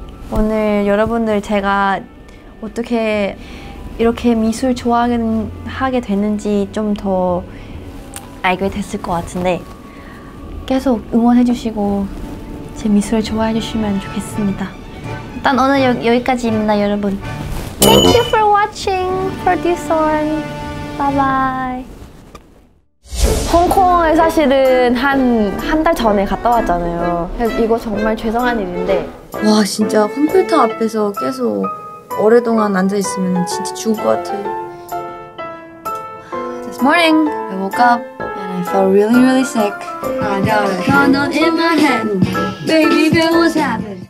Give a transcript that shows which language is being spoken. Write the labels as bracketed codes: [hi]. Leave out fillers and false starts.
[ko] 오늘 여러분들 제가 어떻게 이렇게 미술 좋아하게 됐는지 좀 더 알게 됐을 것 같은데, 계속 응원해주시고 제 미술 좋아해주시면 좋겠습니다. 일단 오늘 여기까지입니다, 여러분. [en] Thank you for watching for this one. Bye bye. [ko] 홍콩을 사실은 한 달 전에 갔다 왔잖아요. 그래서 이거 정말 죄송한 일인데, 와, 진짜 컴퓨터 앞에서 계속 오랫동안 앉아있으면 진짜 죽을 것 같아. [en] This morning, I woke up and I felt really, really sick. I got a countdown in my head. Baby, girl, what's happening?